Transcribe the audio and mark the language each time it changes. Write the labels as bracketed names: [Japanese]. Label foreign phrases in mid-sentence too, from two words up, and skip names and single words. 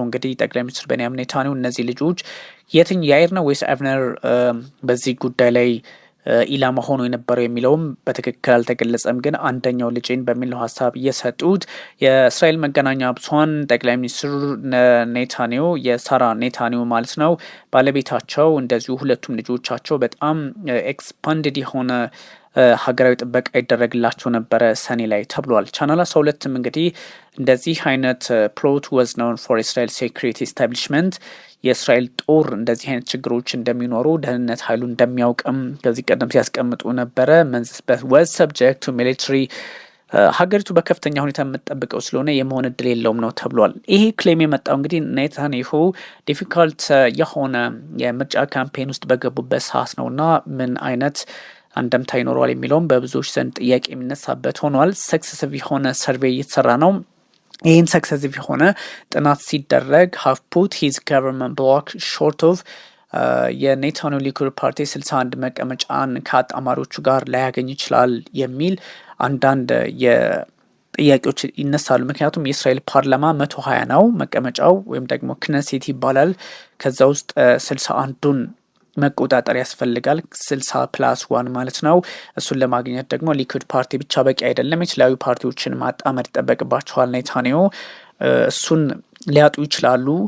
[Amharic] እንግዲህ ጠቅላይ ሚኒስትር ቤንያሚን ኔታንያሁ እነዚህ ልጆች ያኢር ነው ወይስ አቭነር በዚህ ጉዳይ ላይ ኢላማ ሆኖ የነበረው የሚለውም በትክክል አልተገለጸም። ግን አንደኛው ልጄን በሚለው ሀሳብ እየሰጡት የእስራኤል መገናኛ ብዙኃን ጠቅላይ ሚኒስትሩ ኔታንያሁ የሳራ ኔታንያሁ ማለት ነው ባለቤታቸው እንደዚሁ ሁለቱም ልጆቻቸው በጣም ኤክስፓንድድ የሆነ ሀገራዊ ጥበቃ ይደረግላቸው ነበረ ሰኔ ላይ ተብሏል። ቻናል 12ም እንግዲህ እንደዚህ አይነት ፕሎት [English] was known for Israel security establishment [Amharic] የእስራኤል ጦር እንደዚህ አይነት ችግሮች እንደሚኖሩ ደህንነት ኃይሉ እንደሚያውቅም ከዚህ ቀደም ሲያስቀምጡ ነበረ። መንግስት was [English] subject to military [Amharic] ሀገሪቱ በከፍተኛ ሁኔታ የምትጠብቀው ስለሆነ የመሆን እድል የለውም ነው ተብሏል። ይሄ ክሌም የመጣው እንግዲህ ኔታንያሁ ዲፊካልት የሆነ የምርጫ ካምፔን ውስጥ በገቡበት ሰዓት ነውና ምን አይነት አንደምታ ይኖረዋል የሚለውም በብዙዎች ዘንድ ጥያቄ የሚነሳበት ሆኗል። ሰክሰሲቭ የሆነ ሰርቬይ እየተሰራ ነው። ይህን ሰክሰሲቭ የሆነ ጥናት ሲደረግ [English] have put his government block short of [Amharic] የኔታንያሁ ሊኩድ ፓርቲ 61 መቀመጫን ከአጣማሪዎቹ ጋር ላያገኝ ይችላል የሚል አንዳንድ ጥያቄዎች ይነሳሉ። ምክንያቱም የእስራኤል ፓርላማ 120 ነው መቀመጫው ወይም ደግሞ ክነሴት ይባላል። ከዛ ውስጥ 61ዱን መቆጣጠር ያስፈልጋል። 60+1 ማለት ነው። እሱን ለማግኘት ደግሞ ሊኩድ ፓርቲ ብቻ በቂ አይደለም። የተለያዩ ፓርቲዎችን ማጣመር ይጠበቅባቸዋል። ኔታንያሁ እሱን ሊያጡ ይችላሉ